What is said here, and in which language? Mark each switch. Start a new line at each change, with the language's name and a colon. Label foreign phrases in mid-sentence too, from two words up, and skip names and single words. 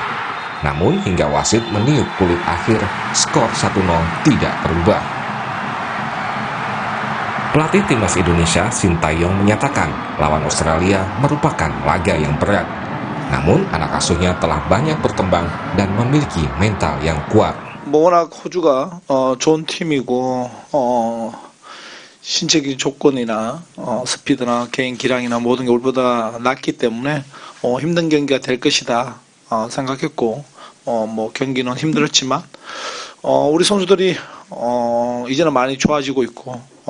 Indonesian: Namun hingga wasit meniup peluit akhir, skor 1-0 tidak berubah. Pelatih timnas Indonesia, Sintayong, menyatakan lawan Australia merupakan laga yang berat. Namun anak asuhnya telah banyak berkembang dan memiliki mental yang kuat.
Korean: 워낙 호주가 좋은 팀이고 신체적인 조건이나 스피드나 개인 기량이나 모든 게 우리보다 낫기 때문에 힘든 경기가 될 것이다 생각했고 뭐 경기는 힘들었지만 우리 선수들이 이제는 많이 좋아지고 있고